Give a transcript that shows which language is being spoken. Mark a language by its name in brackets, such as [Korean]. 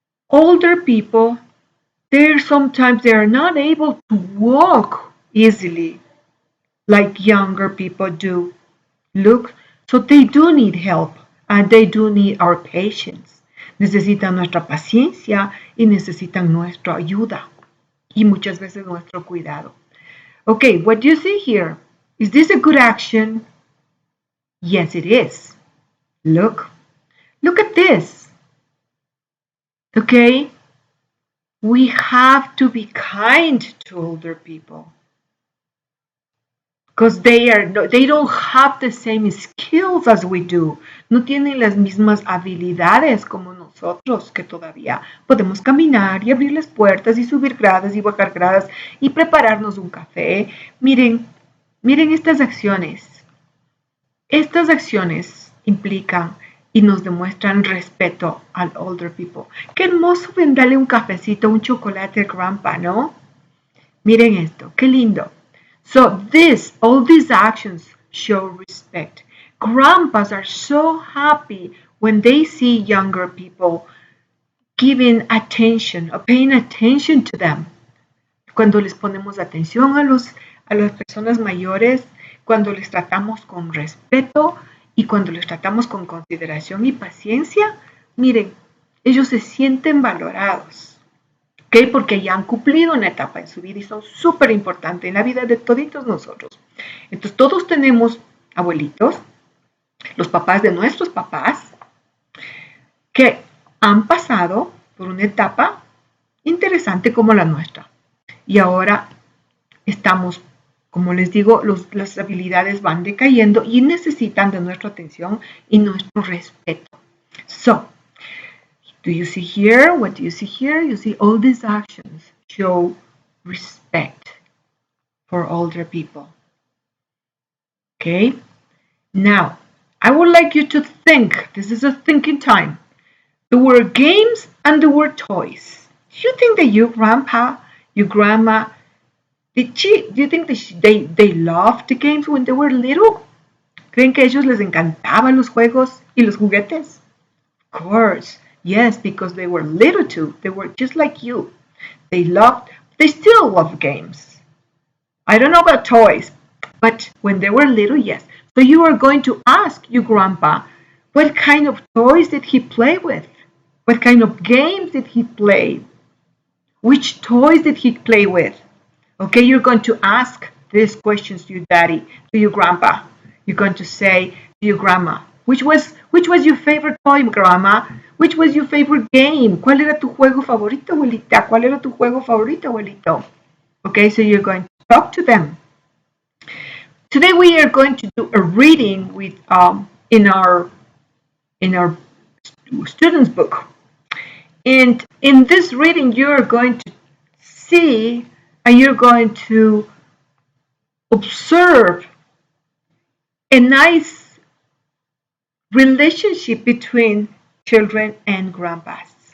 [English] Older people, they are not able to walk easily like younger people do. Look, so they do need help and they do need our patience. [Spanish] Necesitan nuestra paciencia y necesitan nuestra ayuda y muchas veces nuestro cuidado. [English] Okay, what do you see here? Is this a good action? Yes, it is. Look at this. Okay, we have to be kind to older people because they don't have the same skills as we do. [Spanish] No tienen las mismas habilidades como nosotros, que todavía podemos caminar y abrir las puertas y subir gradas y bajar gradas y prepararnos un café. Miren estas acciones. Estas acciones implican y nos demuestran respeto al [English] older people. [Spanish] Qué hermoso darle un cafecito, un chocolate al grandpa, ¿no? Miren esto, qué lindo. [English] So all these actions show respect. Grandpas are so happy when they see younger people giving attention or paying attention to them. [Spanish] Cuando les ponemos atención a las personas mayores, cuando les tratamos con respeto y cuando les tratamos con consideración y paciencia, miren, ellos se sienten valorados. ¿Okay? Porque ya han cumplido una etapa en su vida y son súper importantes en la vida de toditos nosotros. Entonces, todos tenemos abuelitos, los papás de nuestros papás, que han pasado por una etapa interesante como la nuestra. Y ahora estamos, como les digo, las habilidades van decayendo y necesitan de nuestra atención y nuestro respeto. [English] So, do you see here? What do you see here? You see all these actions show respect for older people. Okay? Now, I would like you to think. This is a thinking time. The word games and the word toys. Do you think that your grandpa, your grandma, do you think they loved the games when they were little? [Spanish] ¿Creen que a ellos les encantaban los juegos y los juguetes? [English] Of course. Yes, because they were little too. They were just like you. They still love games. I don't know about toys, but when they were little, yes. So you are going to ask your grandpa, what kind of toys did he play with? What kind of games did he play? Which toys did he play with? Okay, you're going to ask these questions to your daddy, to your grandpa. You're going to say to your grandma, which Which was your favorite toy, Grandma? Which was your favorite game? [Spanish] ¿Cuál era tu juego favorito, abuelita? ¿Cuál era tu juego favorito, abuelito? [English] Okay, so you're going to talk to them. Today we are going to do a reading with in our students book. And in this reading, you're going to see and you're going to observe a nice relationship between children and grandpas.